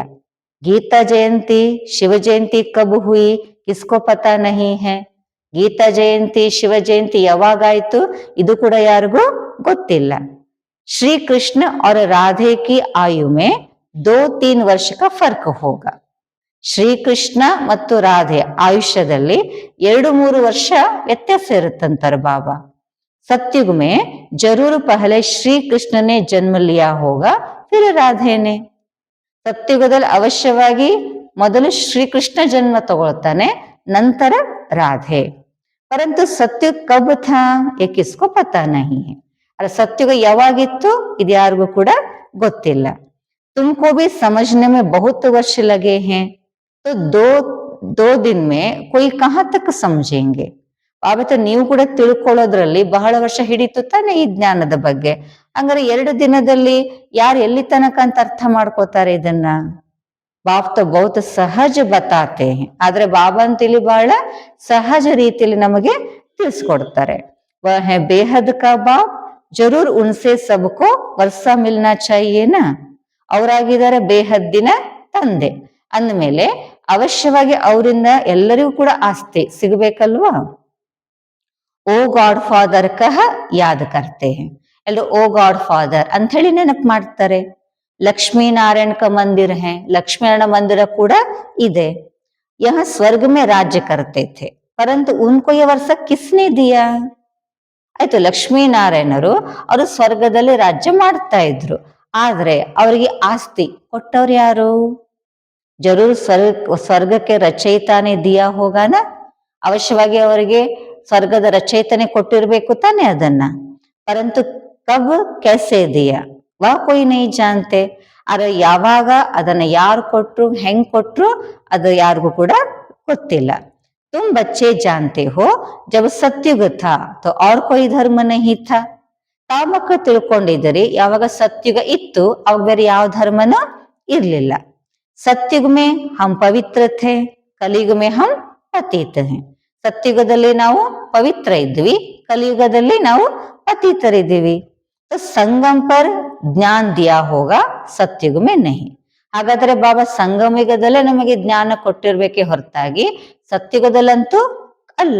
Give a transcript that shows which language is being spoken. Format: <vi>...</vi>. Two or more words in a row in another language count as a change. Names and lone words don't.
<hi>गीता जयंती शिव जयंती कब हुई किसको पता नहीं है.</hi> <kn>ಗೀತಾ ಜಯಂತಿ ಶಿವ ಜಯಂತಿ ಯಾವಾಗಾಯ್ತು ಇದು ಕೂಡ ಯಾರಿಗೂ ಗೊತ್ತಿಲ್ಲ.</kn> <hi>श्री कृष्ण और राधे की आयु में 2-3 ವರ್ಷ का फर्क होगा.</hi> <kn>ಶ್ರೀಕೃಷ್ಣ ಮತ್ತು ರಾಧೆ ಆಯುಷ್ಯದಲ್ಲಿ 2-3 ವರ್ಷ ವ್ಯತ್ಯಾಸ ಇರುತ್ತಂತಾರೆ ಬಾಬಾ.</kn> <hi>सत्युग में जरूर पहले श्री कृष्ण ने जन्म लिया होगा, फिर राधे ने.</hi> <kn>ಸತ್ಯುಗದಲ್ಲಿ ಅವಶ್ಯವಾಗಿ ಮೊದಲು ಶ್ರೀಕೃಷ್ಣ ಜನ್ಮ ತಗೊಳ್ತಾನೆ, ನಂತರ ರಾಧೆ.</kn> <hi>परंतु सत्युग कब था ये किसको पता नहीं है.</hi> <kn>ಅರೆ ಸತ್ಯುಗ ಯಾವಾಗಿತ್ತು ಇದು ಯಾರಿಗೂ ಕೂಡ ಗೊತ್ತಿಲ್ಲ.</kn> <hi>तुमको भी समझने में बहुत वर्ष लगे हैं, तो दो दिन में कोई कहाँ तक समझेंगे.</hi> <kn>ಆವತ್ತು ನೀವು ಕೂಡ ತಿಳ್ಕೊಳ್ಳೋದ್ರಲ್ಲಿ ಬಹಳ ವರ್ಷ ಹಿಡಿತು ತಾನೆ ಈ ಜ್ಞಾನದ ಬಗ್ಗೆ. ಹಂಗಾರೆ 2 ದಿನದಲ್ಲಿ ಯಾರು ಎಲ್ಲಿ ತನಕ ಅಂತ ಅರ್ಥ ಮಾಡ್ಕೋತಾರೆ ಇದನ್ನ.</kn> <hi>बाप तो बहुत सहज बताते है,</hi> <kn>ಆದ್ರೆ ಬಾಬಾ ಅಂತ ಇಲ್ಲಿ ಬಹಳ ಸಹಜ ರೀತಿಯಲ್ಲಿ ನಮಗೆ ತಿಳಿಸ್ಕೊಡ್ತಾರೆ.</kn> <hi>वह है बेहद का बाप, जरूर उनसे सबको वर्सा मिलना चाहिए ना.</hi> <kn>ಅವರಾಗಿದ್ದಾರೆ ಬೇಹದ್ದಿನ ತಂದೆ ಅಂದಮೇಲೆ ಅವಶ್ಯವಾಗಿ ಅವರಿಂದ ಎಲ್ಲರಿಗೂ ಕೂಡ ಆಸ್ತಿ ಸಿಗಬೇಕಲ್ವಾ.</kn> <en>O God Father</en> <hi>कह याद करते है,</hi> <kn>ಎಲ್ಲರೂ</kn> <en>O God Father</en> <kn>ಅಂತ ಹೇಳಿ ನೆನಪು ಮಾಡ್ತಾರೆ.</kn> <hi>लक्ष्मी नारायण का मंदिर है, लक्ष्मी नारायण मंदिर</hi> <kn>ಕೂಡ ಇದೆ.</kn> <hi>यहाँ स्वर्ग में राज्य करते थे, परंतु उनको ये वर्ष किसने दिया.</hi> <kn>ಆಯ್ತು, ಲಕ್ಷ್ಮೀನಾರಾಯಣರು ಅವರು ಸ್ವರ್ಗದಲ್ಲಿ ರಾಜ್ಯ ಮಾಡ್ತಾ ಇದ್ರು, ಆದ್ರೆ ಅವರಿಗೆ ಆಸ್ತಿ ಕೊಟ್ಟವ್ರು ಯಾರು?</kn> <hi>जरूर स्वर्ग के रचयिता ने दिया होगा ना,</hi> <kn>ಅವಶ್ಯವಾಗಿ ಅವರಿಗೆ ಸ್ವರ್ಗದ ರಚಯಿತನೆ ಕೊಟ್ಟಿರ್ಬೇಕು ತಾನೆ ಅದನ್ನ.</kn> <hi>परंतु कब कैसे दिया वो कोई नहीं जानते.</hi> <kn>ಆದ್ರೆ ಯಾವಾಗ ಅದನ್ನ ಯಾರು ಕೊಟ್ರು, ಹೆಂಗ್ ಕೊಟ್ರು ಅದು ಯಾರಿಗೂ ಕೂಡ ಗೊತ್ತಿಲ್ಲ.</kn> <hi>तुम बच्चे जानते हो जब सत्युग था तो और कोई धर्म नहीं था.</hi> <kn>ತಾವ್ ಮಕ್ಕಳು ತಿಳ್ಕೊಂಡಿದ್ದೀರಿ, ಯಾವಾಗ ಸತ್ಯುಗ ಇತ್ತು ಅವಾಗ ಬೇರೆ ಯಾವ ಧರ್ಮನೂ ಇರ್ಲಿಲ್ಲ.</kn> <hi>सत्युग में हम पवित्र थे, कलयुग में हम पतित हैं.</hi> <kn>ಸತ್ಯುಗದಲ್ಲಿ ನಾವು ಪವಿತ್ರ ಇದ್ವಿ, ಕಲಿಯುಗದಲ್ಲಿ ನಾವು ಪತಿತರಿದ್ದೀವಿ.</kn> <hi>संगम पर ज्ञान दिया होगा सत्युग में नहीं.</hi> <kn>ಹಾಗಾದ್ರೆ ಬಾಬಾ ಸಂಗಮ ಯುಗದಲ್ಲೇ ನಮಗೆ ಜ್ಞಾನ ಕೊಟ್ಟಿರ್ಬೇಕೆ ಹೊರತಾಗಿ ಸತ್ಯುಗದಲ್ಲಂತೂ ಅಲ್ಲ.</kn>